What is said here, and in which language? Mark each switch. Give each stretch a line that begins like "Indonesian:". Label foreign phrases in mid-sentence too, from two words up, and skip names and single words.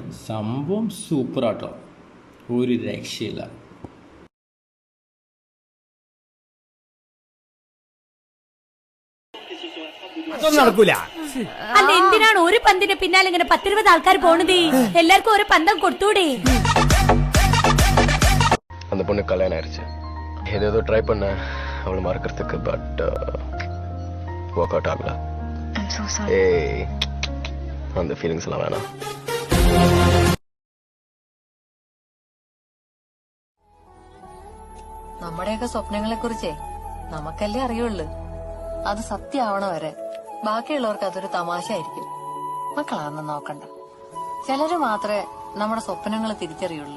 Malayalam: സംഭവം സൂപ്പറാട്ടോ, ഒരു രക്ഷയില്ല. നടക്കൂല. അല്ല, എന്തിനാണ് ഒരു പന്തിന്റെ പിന്നാലെ ഇങ്ങനെ 10-20 ആൾക്കാർ പോണത്? എല്ലാവർക്കും ഒരു പന്തം കൊടുത്തൂടെ?
Tamil: அந்த பொண்ணு கல்யாணம் ஆயிடுச்சு. ஏதோ ட்ரை பண்ண அவளை மறக்கிறதுக்கு,
English: but work out
Tamil: ஆகல. ஏய், அந்த ஃபீலிங்ஸ் எல்லாம் வேணாம்.
Malayalam: നമ്മുടെയൊക്കെ സ്വപ്നങ്ങളെ കുറിച്ചേ നമുക്കല്ലേ അറിയുള്ളൂ. അത് സത്യമാവണ വരെ ബാക്കിയുള്ളവർക്ക് അതൊരു തമാശയായിരിക്കും. മക്കളാണെന്ന് നോക്കണ്ട. ചിലര് മാത്രമേ നമ്മുടെ സ്വപ്നങ്ങൾ തിരിച്ചറിയുള്ളൂ.